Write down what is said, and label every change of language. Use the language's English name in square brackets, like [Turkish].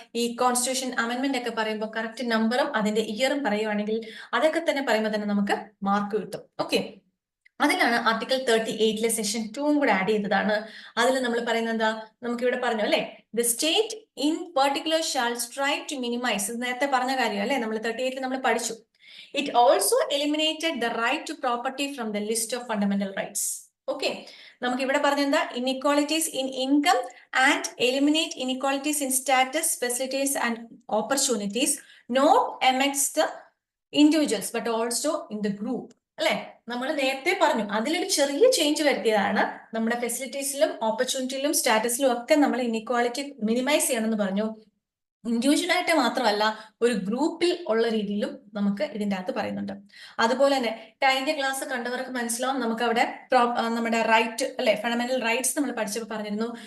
[Malayalam] ഈ constitution amendment ഒക്കെ പറയുമ്പോൾ കറക്റ്റ് നമ്പറും അതിന്റെ ഇയറും പറയുവാണെങ്കിൽ അതൊക്കെ തന്നെ പറയുമ്പോൾ തന്നെ നമുക്ക് മാർക്ക് കിട്ടും. ഓക്കെ, അതിലാണ് ആർട്ടിക്കിൾ 38 സെക്ഷൻ 2 കൂടെ ആഡ് ചെയ്തതാണ്. അതിൽ നമ്മൾ പറയുന്നത് എന്താ? നമുക്ക് ഇവിടെ പറഞ്ഞു അല്ലെ, [English] The state in particular shall strive to minimise. [Malayalam] നേരത്തെ പറഞ്ഞ കാര്യം അല്ലെ, നമ്മൾ 38 നമ്മൾ പഠിച്ചു. [English] It also eliminated the right to property from the list of fundamental rights. [Malayalam] Okay, നമുക്ക് ഇവിടെ പറഞ്ഞ എന്താ? [English] inequalities in income and eliminate inequalities in status, facilities and opportunities not amongst the individuals but also in the group. [Malayalam] അല്ലെ, നമ്മൾ നേരത്തെ പറഞ്ഞു അതിലൊരു ചെറിയ ചേഞ്ച് വരുത്തിയതാണ്. നമ്മുടെ ഫെസിലിറ്റീസിലും ഓപ്പർച്യൂണിറ്റിയിലും സ്റ്റാറ്റസിലും ഒക്കെ നമ്മൾ ഇനിക്വാളിറ്റി മിനിമൈസ് ചെയ്യണമെന്ന് പറഞ്ഞു. ഇൻഡിവിജ്വൽ ആയിട്ട് മാത്രമല്ല, ഒരു ഗ്രൂപ്പിൽ ഉള്ള രീതിയിലും നമുക്ക് ഇതിൻ്റെ അകത്ത് പറയുന്നുണ്ട്. അതുപോലെ തന്നെ കഴിഞ്ഞ ക്ലാസ് കണ്ടവർക്ക് മനസ്സിലാവും, നമുക്ക് അവിടെ നമ്മുടെ റൈറ്റ് അല്ലെ, ഫണ്ടമെന്റൽ റൈറ്റ്സ് നമ്മൾ പഠിച്ചപ്പോൾ പറഞ്ഞിരുന്നു.